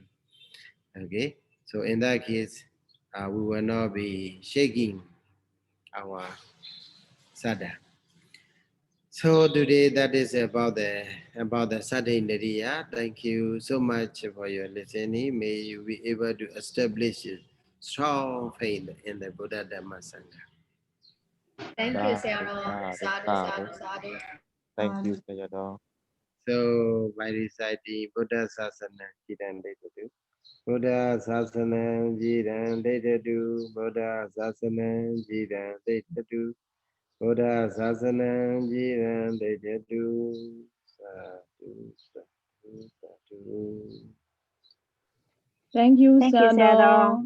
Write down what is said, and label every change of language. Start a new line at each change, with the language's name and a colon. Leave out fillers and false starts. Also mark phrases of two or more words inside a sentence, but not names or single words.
English: Okay, so in that case, we will not be shaking our sada. So today that is about the sada Indriya. Thank you so much for your listening. May you be able to establish strong faith in the Buddha Dhammasaṅgaṇī. Thank you, Sayadaw. Sadhu, Sadhu. sadhu, sadhu. Thank you, Sayadaw. So by reciting
Pali: Buddha Sasana Jiran Detadu, Buddha Sasana Jiran Detadu, Buddha Sasana Jiran Detadu, Buddha Sasana Jiran Detadu, Sadhu, Sadhu,
English: Sadhu. Thank you, Sayadaw.